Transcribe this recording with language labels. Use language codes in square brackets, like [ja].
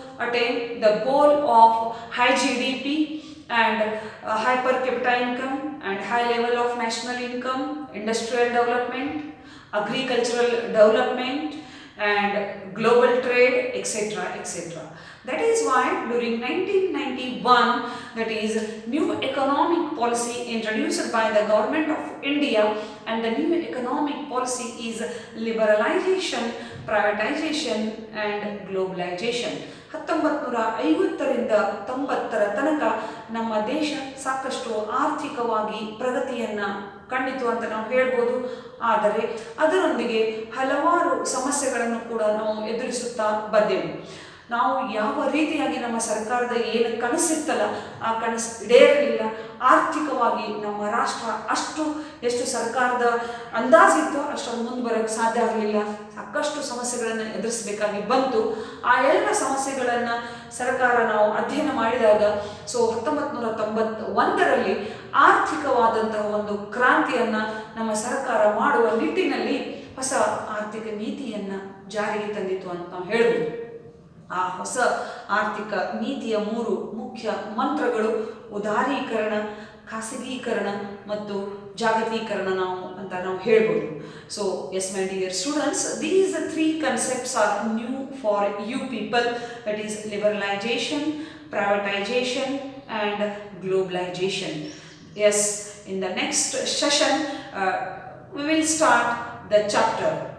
[en] attain the goal of high GDP and high per capita income and high level of national income, industrial development, agricultural development and global trade, etc., etc. That is why during 1991, that is new economic policy introduced by the government of India, and the new economic policy is liberalization, privatization and globalization. [kn] 1950ರಿಂದ 90ರ ತನಕ ನಮ್ಮ ದೇಶ ಸಾಕಷ್ಟು ಆರ್ಥಿಕವಾಗಿ ಪ್ರಗತಿಯನ್ನು ಕಂಡಿತು ಅಂತ ನಾವು ಹೇಳ್ಬೋದು. ಆದರೆ ಅದರೊಂದಿಗೆ ಹಲವಾರು ಸಮಸ್ಯೆಗಳನ್ನು ಕೂಡ ನಾವು ಎದುರಿಸುತ್ತಾ ಬಂದೆವು. ನಾವು ಯಾವ ರೀತಿಯಾಗಿ ನಮ್ಮ ಸರ್ಕಾರದ ಏನು ಕನಸಿತ್ತಲ್ಲ ಆ ಕನಸು ಈಡೇರಲಿಲ್ಲ. ಆರ್ಥಿಕವಾಗಿ ನಮ್ಮ ರಾಷ್ಟ್ರ ಎಷ್ಟು ಸರ್ಕಾರದ ಅಂದಾಜಿತ್ತು ಅಷ್ಟೊಂದು ಮುಂದೆ ಬರೋಕ್ಕೆ ಸಾಧ್ಯ ಆಗಲಿಲ್ಲ. ಸಾಕಷ್ಟು ಸಮಸ್ಯೆಗಳನ್ನು ಎದುರಿಸಬೇಕಾಗಿ ಬಂತು. ಆ ಎಲ್ಲ ಸಮಸ್ಯೆಗಳನ್ನು ಸರ್ಕಾರ ನಾವು ಅಧ್ಯಯನ ಮಾಡಿದಾಗ 1991ರಲ್ಲಿ ಆರ್ಥಿಕವಾದಂತಹ ಒಂದು ಕ್ರಾಂತಿಯನ್ನು ನಮ್ಮ ಸರ್ಕಾರ ಮಾಡುವ ನಿಟ್ಟಿನಲ್ಲಿ ಹೊಸ ಆರ್ಥಿಕ ನೀತಿಯನ್ನು ಜಾರಿಗೆ ತಂದಿತು ಅಂತ ನಾವು ಹೇಳ್ಬೋದು. ಆ ಹೊಸ ಆರ್ಥಿಕ ನೀತಿಯ 3 ಮುಖ್ಯ ಮಂತ್ರಗಳು ಉದಾರೀಕರಣ, ಖಾಸಗೀಕರಣ ಮತ್ತು ಜಾಗತೀಕರಣ ಅಂತ ನಾವು ಹೇಳ್ಬೋದು. [en] So yes my dear students, these 3 concepts are new for you people, that is liberalization, privatization and globalization. Yes, in the next session we will start the chapter.